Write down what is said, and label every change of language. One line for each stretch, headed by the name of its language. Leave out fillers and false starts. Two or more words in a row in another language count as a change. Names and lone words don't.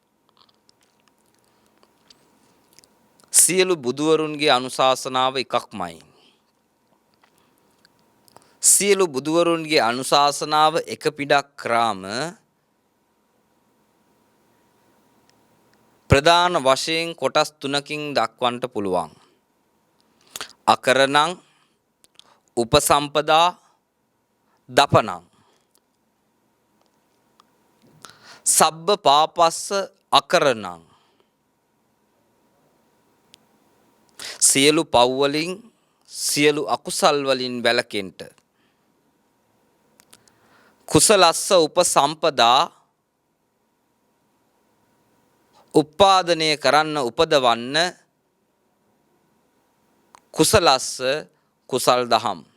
Sinhala: සියලු බුදුවරුන්ගේ අනුශාසනාව එකක්මයි. සියලු බුදුවරුන්ගේ අනුශාසනාව එක පිටක් කරාම ප්‍රධාන වශයෙන් කොටස් තුනකින් දක්වන්නට පුළුවන්.
Pali: අකරණං, උපසම්පදා, දපනං. සබ්බ පාපස්ස අකරණං.
Sinhala: සියලු පව් වලින් සියලු අකුසල් වලින් වැළකෙන්න.
Pali: කුසලස්ස උපසම්පදා,
Sinhala: උපාදනය කරන්න උපදවන්න කුසලස්ස කුසල් දහම්.